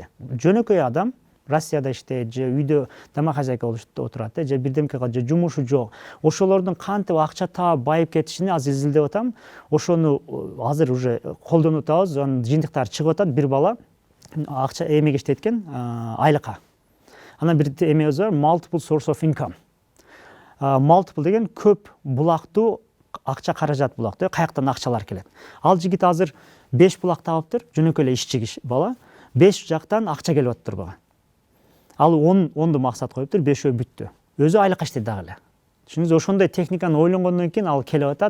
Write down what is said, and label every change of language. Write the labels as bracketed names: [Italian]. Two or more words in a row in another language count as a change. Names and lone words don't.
[Kyrgyz] Жөнөкөй адам Россияда иштейт, же үйдө домохозяйка болуп отурат, же бирдемке кылат, же жумушу жок. Ошолордун кантип акча таап байып кетишини азыр изилдеп атам. Ошону азыр уже колдонуп атабыз. Анын жыйынтыктары чыгып атат. Бир бала акча эмеге иштейт экен, айлыкка. Анан бир эмебиз бар, [English] multiple source of income. [Kyrgyz] Multiple деген көп булактуу акча каражат булактуу, каяктан акчалар келет. Ал жигит азыр 5 булак табыптыр, жөнөкөй эле ишчи бала. 5 жактан акча келип атыптыр буга. Ал 10ду максат коюптур, 5өө бүттү. Өзү айлыкка иштейт дагы эле. Түшүнүңүз, ошондой техниканы ойлонгондон кийин ал келип атат.